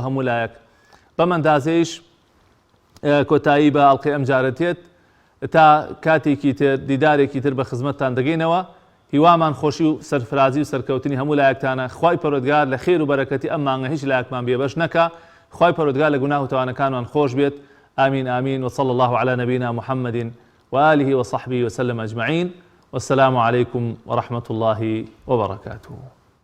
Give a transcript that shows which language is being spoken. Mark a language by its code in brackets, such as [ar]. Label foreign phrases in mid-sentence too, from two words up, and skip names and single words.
[ckb] هەموو لایەک بەم ئەندازەیش کۆتایی بە ئەڵقەی ئەم جارەتێت تا کاتێکی تر دیدارێکی تر بە خزمەتتان دەگەینەوە هیوامان خۆشی و سەرفرازی و سەرکەوتنی هەموو لایەکتانە خوای پەروەردگار لە خێر و بەرەکەتی ئەم مانگە هیچ لایەکمان بێبەش نەکا خوای پەروەردگار لە گوناه و تاوانەکانمان خۆش بێت [ar] آمين آمين وصلى الله على نبينا محمد وآله وصحبه وسلم أجمعين والسلام عليكم ورحمة الله وبركاته